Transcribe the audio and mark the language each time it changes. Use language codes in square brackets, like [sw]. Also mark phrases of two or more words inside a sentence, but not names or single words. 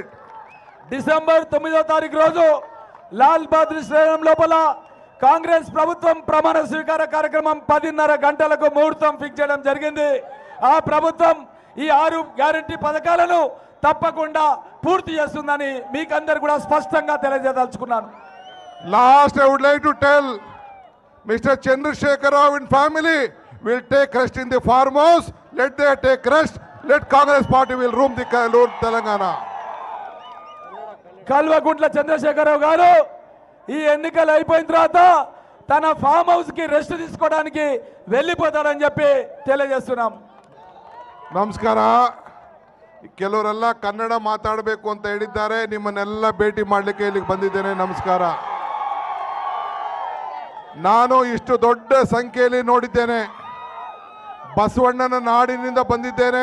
[te] డిసెంబర్ 9వ తారీఖు రోజు లాల్ బహదూర్ స్టేడియం లోపల కాంగ్రెస్ ప్రభుత్వం ప్రమాణ స్వీకార కార్యక్రమం 10:30 గంటలకు ముహూర్తం ఫిక్స్ చేయడం జరిగింది. ఆ ప్రభుత్వం ఈ 6 గ్యారంటీ పథకాలను తప్పకుండా పూర్తి చేస్తుందని మీకందరూ కూడా స్పష్టంగా తెలియజేయదలుచుకున్నాను. [en] Last, I would like to tell Mr. Chandrasekhar Rao and family will take rest in the farmhouse. Let they take rest. Let Congress party will rule the Telangana. [te] కల్వకుంట్ల చంద్రశేఖరరావు గారు ఈ ఎన్నికలు అయిపోయిన తర్వాత తన [en] farm house [te] కి రెస్ట్ తీసుకోవడానికి వెళ్ళిపోతాడని చెప్పి తెలియజేస్తున్నాం. [kn] ನಮಸ್ಕಾರ. ಕೆಲವರೆಲ್ಲ ಕನ್ನಡ ಮಾತಾಡಬೇಕು ಅಂತ ಹೇಳಿದ್ದಾರೆ. ನಿಮ್ಮನ್ನೆಲ್ಲ ಭೇಟಿ ಮಾಡಲಿಕ್ಕೆ ಇಲ್ಲಿಗೆ ಬಂದಿದ್ದೇನೆ. ನಮಸ್ಕಾರ. ನಾನು ಇಷ್ಟು ದೊಡ್ಡ ಸಂಖ್ಯೆಯಲ್ಲಿ ನೋಡಿದ್ದೇನೆ. ಬಸವಣ್ಣನ ನಾಡಿನಿಂದ ಬಂದಿದ್ದೇನೆ.